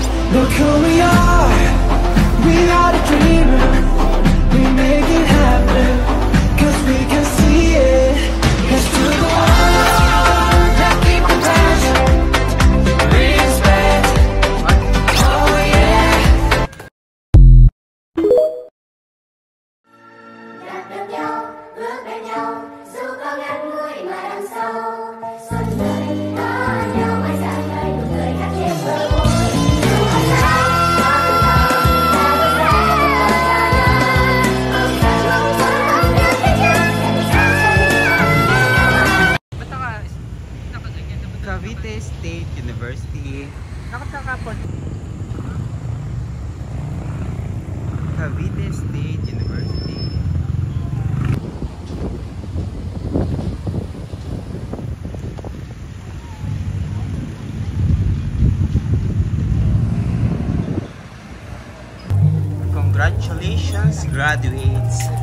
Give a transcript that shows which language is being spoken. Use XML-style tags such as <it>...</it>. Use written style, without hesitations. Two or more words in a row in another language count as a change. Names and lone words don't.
<en>Look who we are, we are the dreamers. We make it happen, cause we can see it. Let's do the one, let's keep the passion. Respect, oh yeah.</en> <vi>Gặp được nhau, bước bên nhau, dù có ngắn ngủi mà đằng sâu. Xuân đời có nhau mãi dạng người, nụ cười khắc trên bờ môi. Dù có xa, có từ đầu, ta bước ra từ bờ cho nhau. Ôm chặt mong muốn ôm được với nhau, tại sao sẽ đi</vi> <tl>Ba't nakaganyan na ba? Cavite State University. Nakapon. Cavite State University.</tl> <en>Congratulations, graduates!</en>